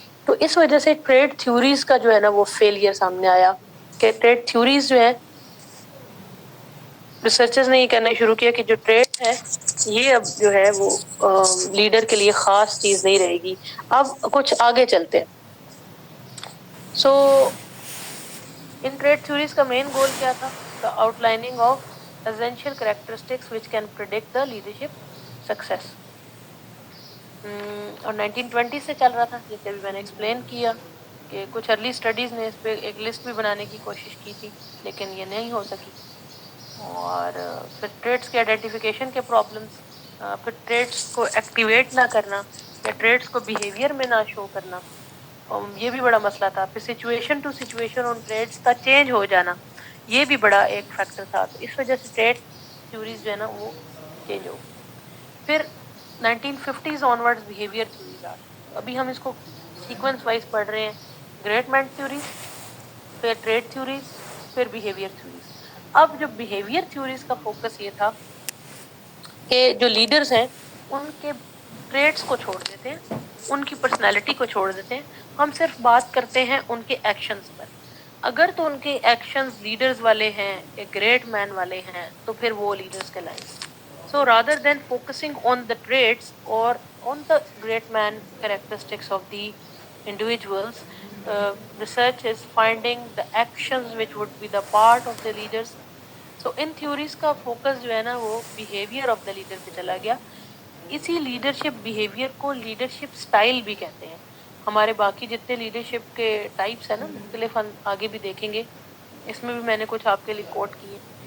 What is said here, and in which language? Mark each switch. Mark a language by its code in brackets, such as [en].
[ur] تو اس وجہ سے ٹریڈ تھیوریز کا جو ہے نا وہ فیلئر سامنے آیا, کہ ٹریڈ تھیوریز جو ہے ریسرچرز نے یہ کہنا شروع کیا کہ جو ٹریڈ ہے یہ اب جو ہے وہ لیڈر کے لیے خاص چیز نہیں رہے گی. اب کچھ آگے چلتے ہیں. سو ان ٹریڈ تھیوریز کا مین گول کیا تھا, [en] The outlining of essential characteristics which can predict the leadership success. [ur] اور 1920 سے چل رہا تھا، جیسے بھی میں نے ایکسپلین کیا کہ کچھ ارلی اسٹڈیز نے اس پہ ایک لسٹ بھی بنانے کی کوشش کی تھی، لیکن یہ نہیں ہو سکی. اور پھر ٹریٹس کے آئیڈینٹیفیکیشن کے پرابلمس، پھر ٹریٹس کو ایکٹیویٹ نہ کرنا یا ٹریٹس کو بیہیویئر میں نہ شو کرنا، یہ بھی بڑا مسئلہ تھا. پھر situation to situation in traits کا چینج ہو جانا، یہ بھی بڑا ایک فیکٹر تھا. تو اس وجہ سے ٹریٹ تھیوریز جو ہے نا وہ چینج ہو گئی. پھر 1950s آنورڈز بیہیویئر تھیوریز آ گئی. ابھی ہم اس کو سیکوینس وائز پڑھ رہے ہیں، گریٹ مین تھیوریز، پھر ٹریڈ تھیوریز، پھر بیہیویئر تھیوریز. اب جو بیہیویئر تھیوریز کا فوکس یہ تھا کہ جو لیڈرز ہیں ان کے ٹریٹس کو چھوڑ دیتے ہیں، ان کی پرسنالٹی کو چھوڑ دیتے ہیں، ہم صرف بات کرتے ہیں ان کے ایکشنز پر. اگر تو ان کے ایکشنز لیڈرز والے ہیں، ایک گریٹ مین والے ہیں، تو پھر وہ لیڈرز کہلائیں گے. [en] So rather than focusing on the traits or on the great man characteristics of the individuals, research is finding the actions which would be the part of the leaders. So in theories [ur] کا focus جو ہے نا وہ [en] behavior of the leader [ur] پہ چلا گیا. اسی leadership behaviour کو لیڈرشپ سٹائل بھی کہتے ہیں. ہمارے باقی جتنے لیڈرشپ کے ٹائپس ہیں نا مختلف، ہم آگے بھی دیکھیں گے، اس میں بھی میں نے کچھ آپ کے لیے کوٹ کیے.